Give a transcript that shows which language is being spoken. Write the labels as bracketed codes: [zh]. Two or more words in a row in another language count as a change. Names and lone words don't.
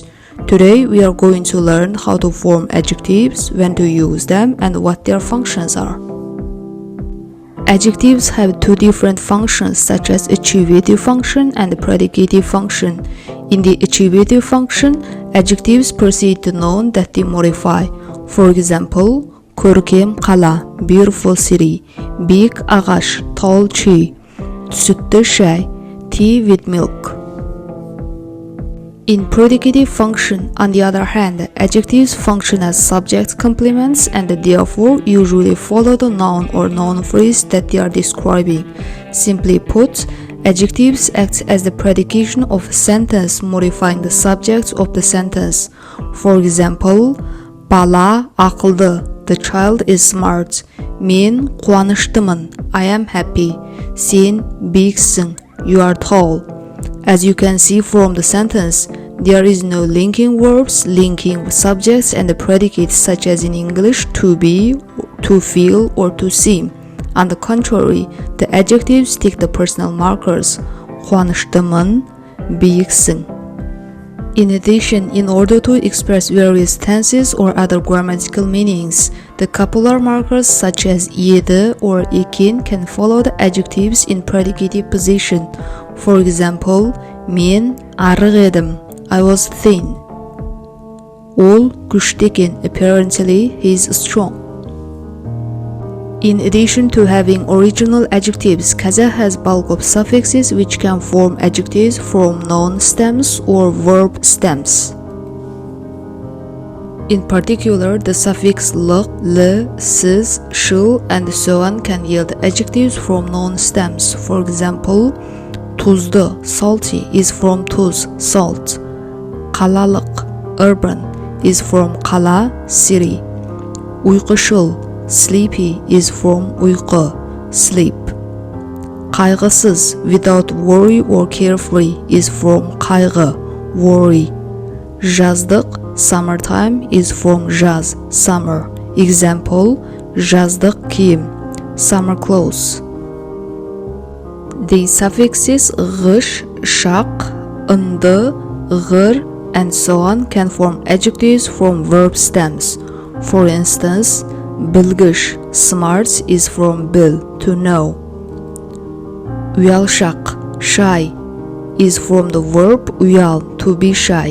[en] Today, we are going to learn how to form adjectives, when to use them, and what their functions are. Adjectives have two different functions such as attributive function and predicative function. In the attributive function, adjectives precede the noun that they modify. For example, [kk] көркем қала, [en] beautiful city, [kk] биік ағаш, [en] tall tree, [kk] sütlü şay, [en] tea with milk. In predicative function, on the other hand, adjectives function as subject complements and therefore usually follow the noun or noun phrase that they are describing. Simply put, adjectives act as the predication of a sentence modifying the subject of the sentence. For example, [kk] бала ақылды, [en] the child is smart. [kk] Мен қуаныштымын, [en] I am happy. [kk] Сен биіксің, [en] you are tall. As you can see from the sentence, there is no linking verbs linking subjects and the predicates such as in English to be, to feel, or to seem. On the contrary, the adjectives take the personal markers. [kk] қуаныштымын, биіксің. [en] In addition, in order to express various tenses or other grammatical meanings, the copular markers such as еді or ekin can follow the adjectives in predicative position. For example, [kk] мен арық едім, [en] I was thin. [kk] Ол күшті екен, [en] apparently he is strong. In addition to having original adjectives, Kazakh has bulk of suffixes which can form adjectives from noun stems or verb stems. In particular, the suffix лық, л, сіз, шыл, and so on can yield adjectives from noun stems. For example, tuzlu, salty, is from tuz, salt. Қалалық, urban, is from қала, city. Ұйқышыл, sleepy, is from ұйқы, sleep. [kk] Қайғысыз, [en] without worry or carefree, is from қайғы, worry. Жаздық, summertime, is from жаз, summer. Example, [kk] жаздық киім, [en] summer clothes. The suffixes ғыш, шақ, ынды, ғыр, and so on can form adjectives from verb stems. For instance, білгіш, smart, is from bil, to know. Ұялшақ, shy, is from the verb ұял, to be shy.